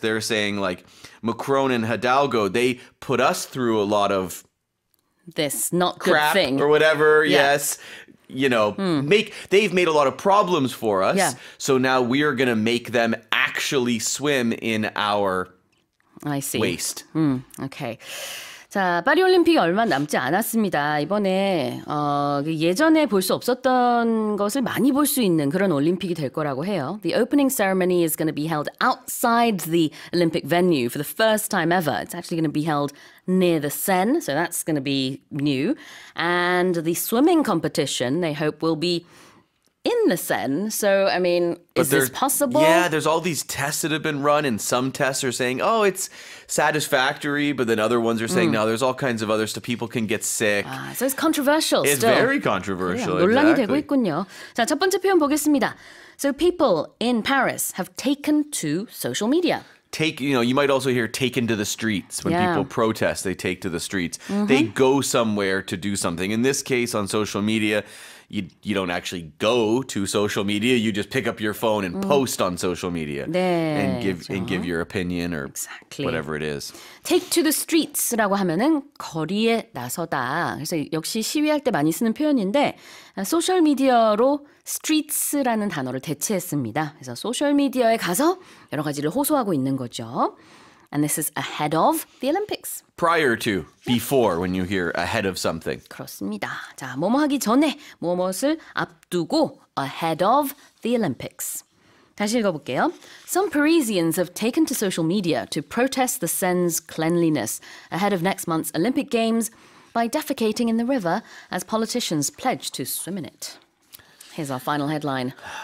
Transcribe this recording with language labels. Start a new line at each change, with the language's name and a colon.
English: They're saying like Macron and Hidalgo, they put us through a lot of this not crap good thing or whatever. Yes. They've made a lot of problems for us. Yeah. So now we are going to make them actually swim in our I see. waste. Okay.
Korean: 자, 파리올림픽이 얼마 남지 않았습니다. 이번에 예전에 볼 수 없었던 것을 많이 볼 수 있는 그런 올림픽이 될 거라고 해요.
English: The opening ceremony is going to be held outside the Olympic venue for the first time ever. It's actually going to be held near the Seine, so that's going to be new. And the swimming competition, they hope, will be in the Seine. So, I mean, is this possible? Yeah, there's all these tests that have been run, and some tests are saying, oh, it's satisfactory, but then other ones are saying, no, there's all kinds of other stuff. People can get sick. So it's controversial It's still. very controversial.
Korean: 논란이
English: exactly.
Korean: 되고 있군요. 자, 첫 번째 표현 보겠습니다.
English: So people in Paris have taken to social media. You might also hear taken to the streets. When Yeah. people protest, they take to the streets. They go somewhere to do something. In this case, on social media, you don't actually go to social media. You just pick up your phone and post on social media
Korean: 네,
English: and give your opinion or Exactly. whatever it is.
Korean: Take to the streets라고 하면은 거리에 나서다. 그래서 역시 시위할 때 많이 쓰는 표현인데 소셜 미디어로 streets라는 단어를 대체했습니다. 그래서 소셜 미디어에 가서 여러 가지를 호소하고 있는 거죠.
English: And this is ahead of the Olympics. Prior to, before, when you hear ahead of something.
Korean: 그렇습니다. 자, 뭐뭐 하기 전에 무엇을 앞두고
English: ahead of the Olympics.
Korean: 다시 읽어볼게요.
English: Some Parisians have taken to social media to protest the Seine's cleanliness ahead of next month's Olympic Games by defecating in the river as politicians pledge to swim in it. Here's our final headline.